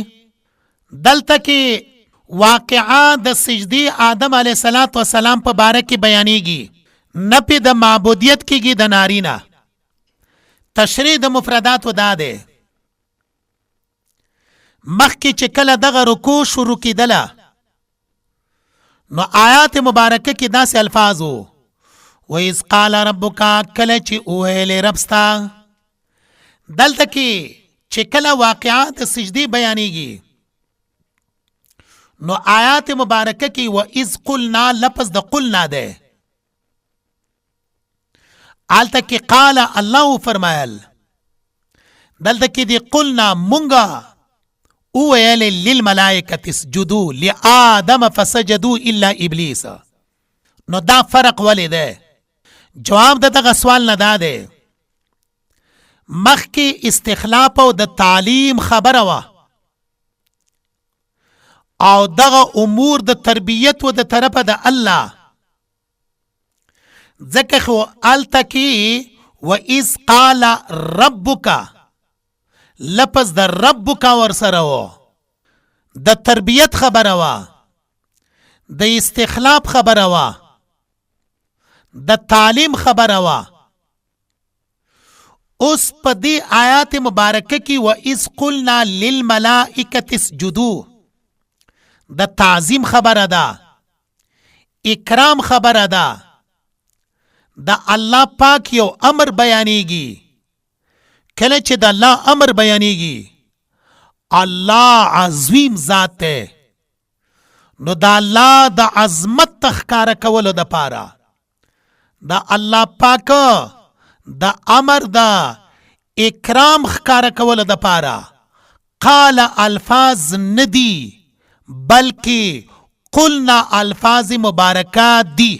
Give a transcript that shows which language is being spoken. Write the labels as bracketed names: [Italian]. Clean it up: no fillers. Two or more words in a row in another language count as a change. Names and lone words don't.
[Pashto] دلته کې واقعه د سجدې آدم [Arabic] علیه السلام [Pashto] په باره کې بیانیږي. نفی د معبودیت کېږي د نارینه. تشریح د مفرداتو دا ده مخکې چې کله دغه رکوع شروع کېدله نو آیات مبارکه کې داسې الفاظ وو [Arabic] وَإِذْ قَالَ رَبُّكَ [Pashto] کله چې وویلې رب ستا. دلته کې چې کله واقعات سجدې بیانیږي نو آیات مبارکه کې [Arabic] و اذ قلنا [Pashto] لفظ د قلنا ده. آلته کې [Arabic] قال الله [Pashto] فرمایل، دلته کې دی قلنا مونږه وویل [Arabic] للملائکة اسجدوا لآدم فسجدوا الا ابلیس. [Pashto] نو دا فرق ولې ده؟ جواب د دغه سوال نه دا ده، مخکې استخلاف او د تعلیم خبره وه او دغه امور د تربیت و د طرفه د الله، ځکه خو الته کې [Arabic] و اذ قال ربک [Pashto] لفظ د ربک ورسره و، د تربیت خبره وه، د استخلاف خبره وه، د تعلیم خبره وه. اوس په دې آیات مبارکه کې [Arabic] و اذ قلنا للملائکة اسجدوا [Pashto] د تعظیم خبره ده، اکرام خبره ده، د الله پاک یو امر بیانېږي. کله چې د الله امر بیانېږي، الله عظیم ذات دی، نو د الله د عظمت تخکاره کولو د پاره د الله پاک د امر د اکرام خکاره کولو د پاره قال الفاظ ندی بلکې قلنا الفاظ مبارکات دی.